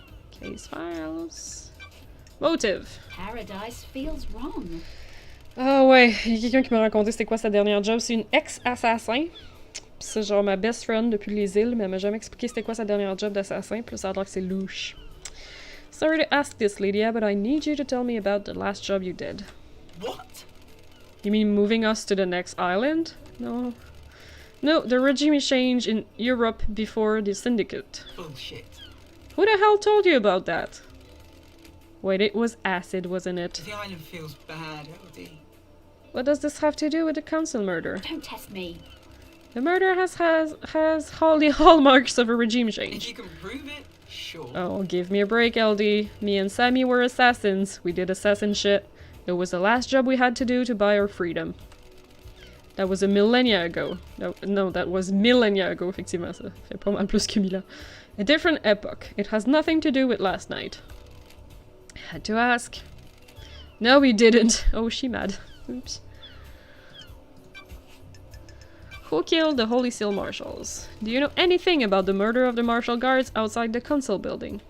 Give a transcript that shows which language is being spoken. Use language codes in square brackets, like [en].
[en] Case files. Motive. Paradise feels wrong. [fr] Ah ouais, il y a quelqu'un qui m'a raconté c'était quoi sa dernière job. C'est une ex-assassin. Pis c'est genre ma best friend depuis les îles, mais elle m'a jamais expliqué c'était quoi sa dernière job d'assassin. Puis là, ça a l'air que c'est louche. [en] Sorry to ask this, Lydia, but I need you to tell me about the last job you did. What? You mean moving us to the next island? No. No, the regime change in Europe before the syndicate. Bullshit. Who the hell told you about that? Wait, it was acid, wasn't it? The island feels bad, LD. What does this have to do with the council murder? Don't test me. The murder has all the hallmarks of a regime If change. you can prove it, sure. Oh, give me a break, LD. Me and Sammy were assassins. We did assassin shit. It was the last job we had to do to buy our freedom. That was a millennia ago. No, that was millennia ago, [fr] effectivement, ça fait pas mal plus que 1000 ans. [en] A different epoch. It has nothing to do with last night. Had to ask. No, we didn't. Oh, she mad. Oops. Who killed the Holy Seal Marshals? Do you know anything about the murder of the Marshal Guards outside the Council building?